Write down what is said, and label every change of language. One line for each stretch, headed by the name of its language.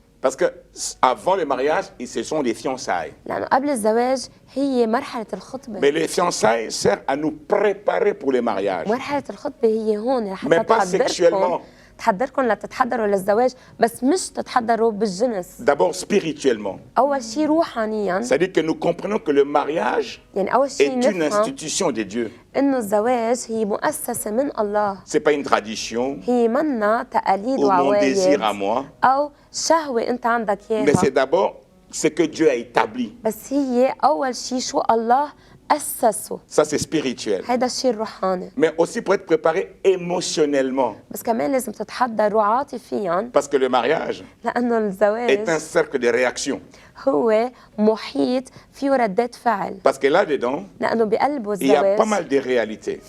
French: Parce que avant le mariage, ce sont des fiançailles.
Arabic: لانه قبل الزواج هي مرحله الخطبه.
French: Mais les fiançailles servent à nous préparer pour le mariage.
Arabic: مرحله الخطبه هي هون
French: Mais
Arabic: لحتى
French: pas sexuellement.
Arabic: تحضركم لتتحضروا للزواج بس مش تتحضروا بالجنس.
French: D'abord spirituellement.
Arabic: أول شيء روحانيا،
French: C'est-à-dire que nous comprenons que le mariage
Arabic: يعني أول شيء
French: est une
Arabic: نفهم
French: institution de Dieu.
Arabic: إنه الزواج هي مؤسسة من الله،
French: C'est pas une tradition
Arabic: هي منا تقاليد
French: ou mon désir à
Arabic: وعوايد
French: moi,
Arabic: أو شهوة أنت عندك
French: mais c'est
Arabic: إياها،
French: d'abord ce que Dieu a établi.
Arabic: بس هي أول شيء شو الله أسسه.
French: Ça, c'est spirituel.
Arabic: هيدا الشيء الروحاني،
French: Mais aussi pour être préparé émotionnellement.
Arabic: بس كمان لازم تتحضروا عاطفيا،
French: Parce que le mariage
Arabic: لأنه
French: est un
Arabic: الزواج
French: cercle de réactions.
Arabic: هو محيط فيه ردات فعل،
French: Parce que là-dedans,
Arabic: لأنه بقلبه
French: il y a pas
Arabic: الزواج
French: mal de réalités